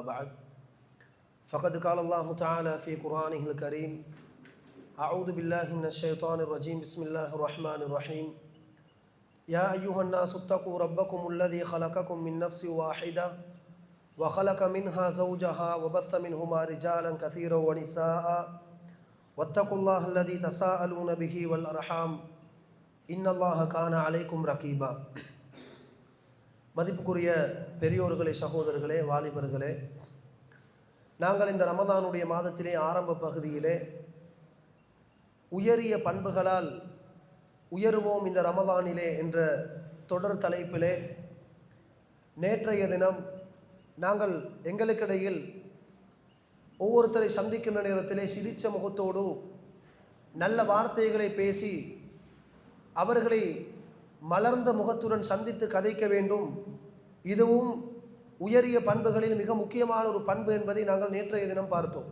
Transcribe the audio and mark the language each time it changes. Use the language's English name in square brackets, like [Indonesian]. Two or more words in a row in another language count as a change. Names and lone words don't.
[Arabic] بعد فقد قال الله تعالى في قرآنه الكريم أعوذ بالله من الشيطان الرجيم بسم الله الرحمن الرحيم يا أيها الناس اتقوا ربكم الذي خلقكم من نفس واحدة وخلق منها زوجها وبث منهما رجالا كثيرا ونساء واتقوا الله الذي تساءلون به والأرحام إن الله كان عليكم رقيبا. [Tamil] மதிப்புக்குரிய பெரியோர்களே, சகோதரர்களே, வாலிபர்களே, நாங்கள் இந்த ரமதானுடைய மாதத்திலே ஆரம்ப பகுதியிலே உயரிய பண்புகளால் உயர்வோம் இந்த ரமதானிலே என்ற தொடர் தலைப்பிலே நேற்றைய தினம் நாங்கள் எங்களுக்கிடையில் ஒவ்வொருத்தரை சந்திக்கின்ற நேரத்திலே சிரித்த முகத்தோடு நல்ல வார்த்தைகளை பேசி அவர்களை மலர்ந்த முகத்துடன் சந்தித்து கதைக்க வேண்டும், இதுவும் உயரிய பண்புகளில் மிக முக்கியமான ஒரு பண்பு என்பதை நாங்கள் நேற்றைய தினம் பார்த்தோம்.